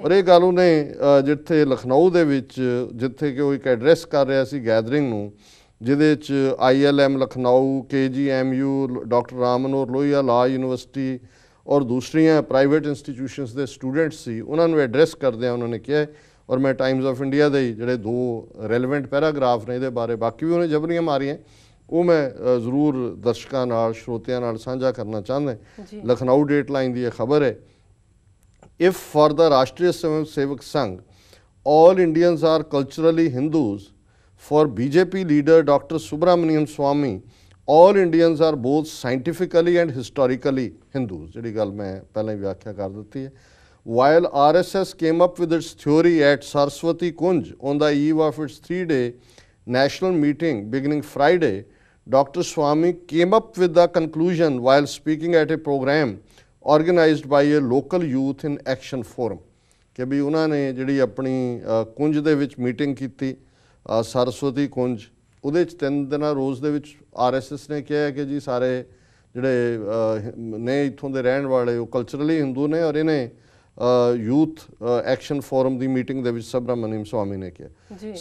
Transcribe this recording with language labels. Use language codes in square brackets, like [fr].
[pa] ਔਰ ਇਹ ਗੱਲ ਉਹਨੇ ਜਿੱਥੇ ਲਖਨਊ ਦੇ ਵਿੱਚ, ਜਿੱਥੇ ਕਿ ਉਹ ਇੱਕ ਐਡਰੈਸ ਕਰ ਰਿਹਾ ਸੀ ਗੈਦਰਿੰਗ ਨੂੰ, ਜਿਹਦੇ 'ਚ ILM Lucknow, KGMU, doctor Ram Manohar Lohia ਲਾ ਯੂਨੀਵਰਸਿਟੀ ਔਰ ਦੂਸਰੀਆਂ ਪ੍ਰਾਈਵੇਟ ਇੰਸਟੀਟਿਊਸ਼ਨਸ ਦੇ ਸਟੂਡੈਂਟਸ ਸੀ, ਉਹਨਾਂ ਨੂੰ ਐਡਰੈਸ ਕਰਦਿਆਂ ਉਹਨਾਂ ਨੇ ਕਿਹਾ, ਔਰ ਮੈਂ ਟਾਈਮਜ਼ ਆਫ ਇੰਡੀਆ ਦੇ ਜਿਹੜੇ 2 ਰੈਲੇਵੈਂਟ ਪੈਰਾਗ੍ਰਾਫ ਨੇ ਇਹਦੇ ਬਾਰੇ, ਬਾਕੀ ਵੀ ਉਹਨੇ ਜਬਰੀਆਂ ਮਾਰੀਆਂ, ਉਹ ਮੈਂ ਜ਼ਰੂਰ ਦਰਸ਼ਕਾਂ ਨਾਲ, ਸਰੋਤਿਆਂ ਨਾਲ ਸਾਂਝਾ ਕਰਨਾ ਚਾਹੁੰਦਾ। ਲਖਨਊ ਡੇਟਲਾਈਨ ਦੀ ਇਹ ਖਬਰ ਹੈ, [en] If for the Rashtriya Swayam Sevak Sangh all Indians are culturally Hindus, for BJP leader Dr. Subramaniam Swamy all Indians are both scientifically and historically Hindus। [pa] ਜਿਹੜੀ ਗੱਲ ਮੈਂ ਪਹਿਲਾਂ ਹੀ ਵਿਆਖਿਆ ਕਰ ਦਿੱਤੀ ਹੈ। [en] while RSS came up with its theory at Saraswati Kunj on the eve of its 3-day national meeting beginning Friday, Dr. Swami came up with the conclusion while speaking at a program organized by a local youth in action forum [pa] ਕਿ ਵੀ ਉਹਨਾਂ ਨੇ ਜਿਹੜੀ ਆਪਣੀ ਕੁੰਜ ਦੇ ਵਿੱਚ meeting ਕੀਤੀ ਸਰਸਵਤੀ ਕੁੰਜ, ਉਹਦੇ 'ਚ 3 ਦਿਨਾਂ ਰੋਜ਼ ਦੇ ਵਿੱਚ RSS ਨੇ ਕਿਹਾ ਕਿ ਜੀ ਸਾਰੇ ਜਿਹੜੇ ਨੇ ਇੱਥੋਂ ਦੇ ਰਹਿਣ ਵਾਲੇ ਉਹ ਕਲਚਰਲੀ ਹਿੰਦੂ ਨੇ, ਔਰ ਇਹਨੇ ਯੂਥ ਐਕਸ਼ਨ ਫੋਰਮ ਦੀ ਮੀਟਿੰਗ ਦੇ ਵਿੱਚ ਸੁਬਰਾਮਨਿਅਮ ਸਵਾਮੀ ਨੇ ਕਿਹਾ।